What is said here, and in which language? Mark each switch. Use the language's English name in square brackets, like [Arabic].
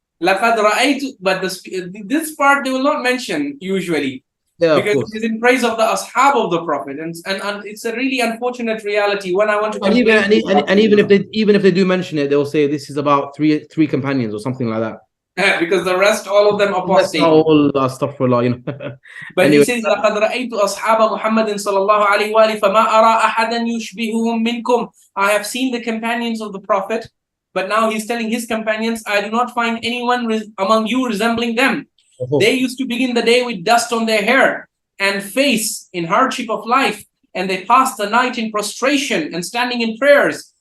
[Arabic] لَقَدْ رَأَيْتُ, [English] but this part they will not mention usually. Yeah, because it is in praise of the ashab of the Prophet, and it's a really unfortunate reality. When I want to even if they do mention it, they will say this is about three companions or something like that. Because the rest, all of them apostate. All astaghfirullah, But anyway. He says, [Arabic] لَقَدْ رَأَيْتُ أَصْحَابَ مُحَمَّدٍ صَلَى اللَّهُ عَلَيْهِ وَآلِهِ فَمَا أَرَى أَحَدًا يُشْبِهُهُم مِّنكُمْ. [English] I have seen the companions of the Prophet, but now he's telling his companions, I do not find anyone among you resembling them. They used to begin the day with dust on their hair and face in hardship of life, and they passed the night in prostration and standing in prayers.